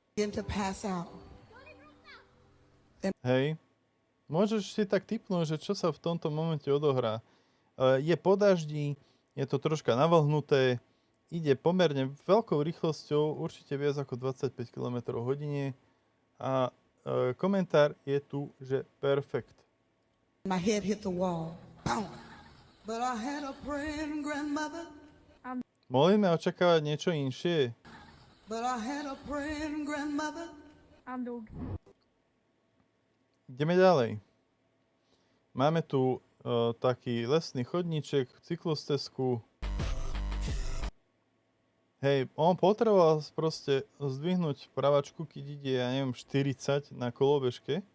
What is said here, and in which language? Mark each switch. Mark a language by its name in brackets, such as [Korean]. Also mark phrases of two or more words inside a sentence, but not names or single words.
[Slovak] Hej, môžeš si tak tipnúť, že čo sa v tomto momente odohrá. Je po daždi, je to troška navlhnuté, ide pomerne veľkou rýchlosťou, určite viac ako 25 km/h a komentár je tu, že perfekt. [English] My head hit the wall. But I had a praying grandmother. [Slovak] Mohli sme očakávať niečo inšie. [English] But I had a praying grandmother. [Slovak] Ideme ďalej. Máme tu taký lesný chodníček, cyklostezku. Hej, on potreboval proste zdvihnúť pravačku, keď ide, ja neviem, 40 na kolobežke.